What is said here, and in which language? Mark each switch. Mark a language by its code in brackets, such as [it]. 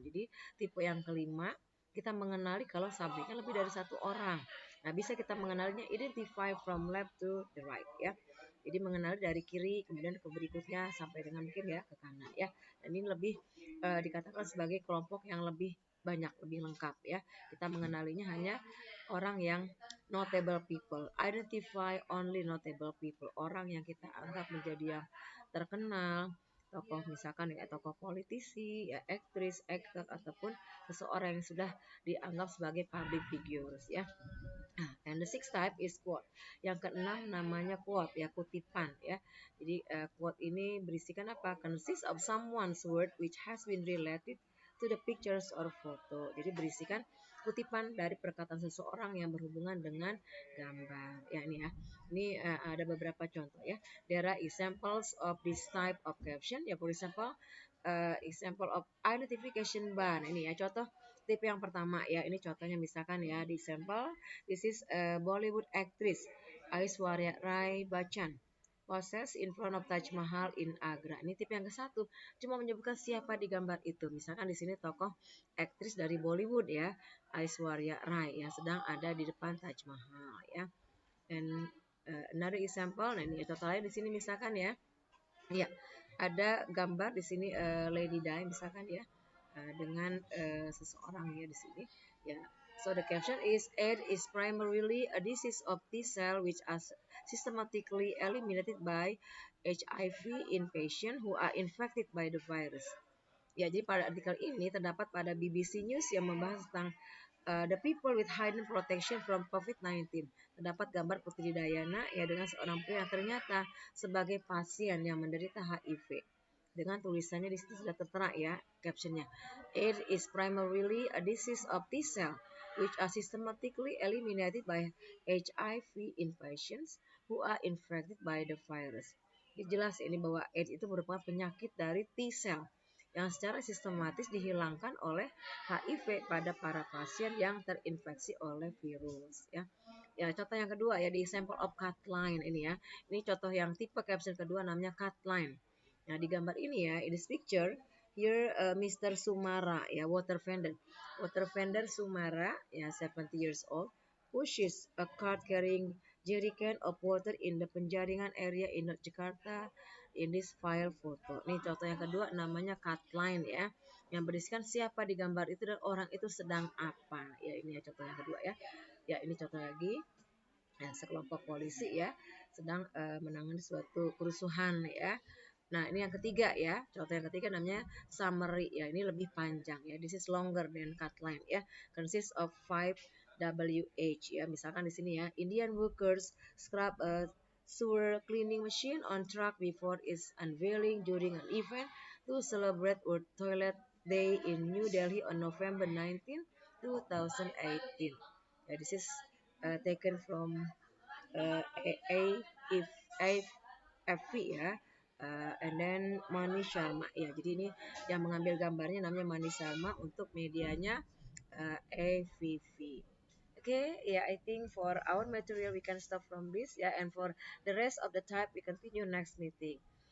[id] Jadi tipe yang kelima kita mengenali kalau subjeknya lebih dari satu orang. Nah, bisa kita mengenalinya [en] identify from left to the right [id] ya. Jadi mengenali dari kiri kemudian ke berikutnya sampai dengan mungkin ya ke kanan ya. Dan ini lebih dikatakan sebagai kelompok yang lebih banyak, lebih lengkap ya. Kita mengenalinya hanya orang yang [en] notable people. Identify only notable people. [id] Orang yang kita anggap menjadi yang terkenal, tokoh misalkan ya tokoh politisi, ya aktris, aktor ataupun seseorang yang sudah dianggap sebagai [en] public figures [id] ya. [en] And the sixth type is quote. [id] Yang keenam namanya quote ya, kutipan ya. Jadi quote ini berisikan apa? [en] Consists of someone's word which has been related to the pictures or photo. [id] Jadi berisikan kutipan dari perkataan seseorang yang berhubungan dengan gambar. Ya ini ya. Ini ada beberapa contoh ya. [en] There are examples of this type of caption. Ya, for example, example of identification bar. [id] Ini ya contoh tipe yang pertama ya. Ini contohnya misalkan ya di sampel. [en] This is a Bollywood actress Aishwarya Rai Bachchan poses in front of Taj Mahal in Agra. [id] Ini tipe yang ke satu, cuma menyebutkan siapa di gambar itu. Misalkan di sini tokoh aktris dari Bollywood ya, Aishwarya Rai yang sedang ada di depan Taj Mahal ya. [en] And another example, [id] nah ini contoh lain di sini misalkan ya. Ya, ada gambar di sini Lady Di misalkan ya dengan seseorang ya di sini. [en] Ya, so the caption is AIDS is primarily a disease of T cell which are systematically eliminated by HIV in patients who are infected by the virus. [id] Ya, jadi pada artikel ini terdapat pada BBC News yang membahas tentang [en] the people with hidden protection from COVID-19. [id] Terdapat gambar Putri Dayana ya dengan seorang pria yang ternyata sebagai pasien yang menderita HIV. Dengan tulisannya di situ sudah tertera ya captionnya. [en] AIDS is primarily a disease of T cell which are systematically eliminated by HIV in patients who are infected by the virus. [id] Jadi jelas ini bahwa AIDS itu merupakan penyakit dari T cell yang secara sistematis dihilangkan oleh HIV pada para pasien yang terinfeksi oleh virus ya. Ya, contoh yang kedua ya di [en] example of cut line [id] ini ya. Ini contoh yang tipe caption kedua namanya cut line. Nah, di gambar ini ya, [en] in this picture here Mr. Sumara ya, water vendor. Water vendor Sumara ya 70 years old pushes a cart carrying jerrycan of water in the Penjaringan area in North Jakarta in this file photo. [id] Ini contoh yang kedua namanya cut line ya. Yang berisikan siapa di gambar itu dan orang itu sedang apa. Ya ini ya contoh yang kedua ya. Ya ini contoh lagi. Nah, sekelompok polisi ya sedang menangani suatu kerusuhan ya. Nah, ini yang ketiga ya. Contoh yang ketiga namanya summary ya. Ini lebih panjang ya. [en] This is longer than cut line ya. Consists of 5 WH ya. [id] Misalkan di sini ya. [en] Indian workers scrub a sewer cleaning machine on truck before its unveiling during an event to celebrate World Toilet Day in New Delhi on November 19, 2018. Ya, this is taken from AFP ya. And then Mani Sharma ya. [id] Jadi ini yang mengambil gambarnya namanya Mani Sharma untuk medianya AVV. [en] Okay, yeah, I think for our material we can stop from this, yeah, and for the rest of the type we continue next meeting.